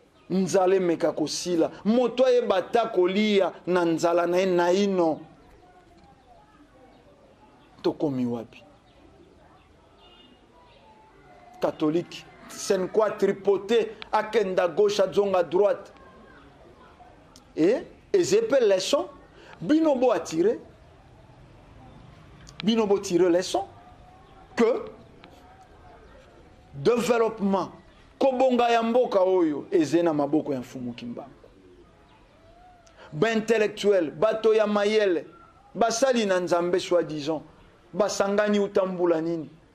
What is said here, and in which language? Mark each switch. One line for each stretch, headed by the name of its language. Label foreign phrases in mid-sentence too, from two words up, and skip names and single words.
Lingala: Nzala emeka kosila, moto ayeba ata kolia na nzala na ye naino. Tokomi wapi? Catholique, Senko atripote, akenda gauche, adzonga droite.
French: Et, et j'ai leçon,
Lingala: bino bo attiré, bino bo
French: tire leçon, que développement,
Lingala: kobonga ya mboka oyo, eze na maboko ya Mfumu Kimbangu. Ba intellectuel, bato ya mayele, basali na Nzambe soi-disant, basangani utambula nini?